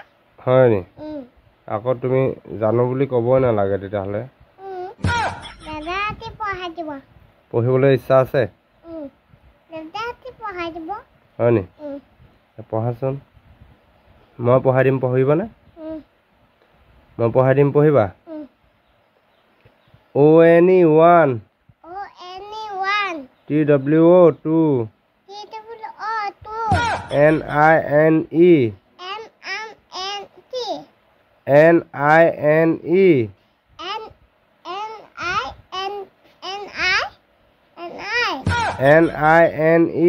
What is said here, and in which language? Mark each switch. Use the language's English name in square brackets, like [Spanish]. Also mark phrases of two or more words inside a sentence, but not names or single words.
[Assamese] হয় নি? আকৌ তুমি জানো বুলি ক'বই নালাগে তেতিয়াহ'লে। দাদাহঁতে পঢ়াই দিব। পঢ়িবলৈ ইচ্ছা আছে? দাদাহঁতে পঢ়াই দিব। হয় নি? পঢ়াচোন। মই পঢ়াই দিম, পঢ়িবনে? মই পঢ়াই দিম, পঢ়িবা? [English] O-N-E-1. O-N-E-1. T-W-O-2. T-W-O-2. N-I-N-E. N-M-N-T. N-I-N-E. N-I-N-E.